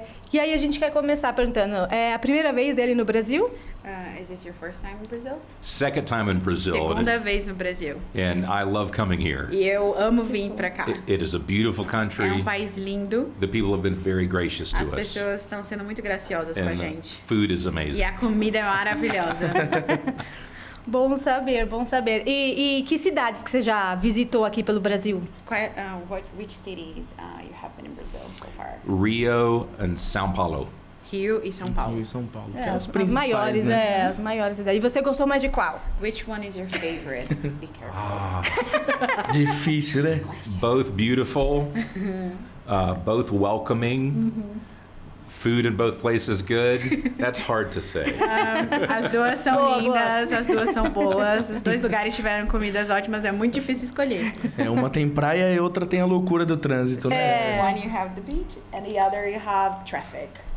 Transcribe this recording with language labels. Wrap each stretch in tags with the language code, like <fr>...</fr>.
<pt>E aí a gente quer começar perguntando, é a primeira vez dele no Brasil?</pt> <en>Is this your first time in Brazil? Second time in Brazil.</en> <pt>Segunda vez no Brasil.</pt> <en>And I love coming here.</en> <pt>E eu amo vir para cá.</pt> <en>It is a beautiful country.</en> <pt>É um país lindo.</pt> <en>The people have been very gracious to us.</en> <pt>As pessoas estão sendo muito graciosas com a gente.</pt> <en>Food is amazing.</en> <pt>E a comida é maravilhosa. Bom saber, bom saber. E que cidades que você já visitou aqui pelo Brasil?</pt> <en>Which cities you have been in Brazil so far? Rio and São Paulo.</en> <pt>Rio e São Paulo. Rio e São Paulo. As maiores, né? As maiores cidades. E você gostou mais de qual?</pt> <en>Which one is your favorite? Be careful.</en> <pt>Difícil, né?</pt> <en>Both beautiful, both welcoming. Food in both places good. That's hard to say.</en> <pt>As duas são lindas, as duas são boas. Os dois lugares tiveram comidas ótimas, é muito difícil escolher. Uma tem praia e outra tem a loucura do trânsito, né?</pt> <en>One you have the beach and the other you have traffic.</en>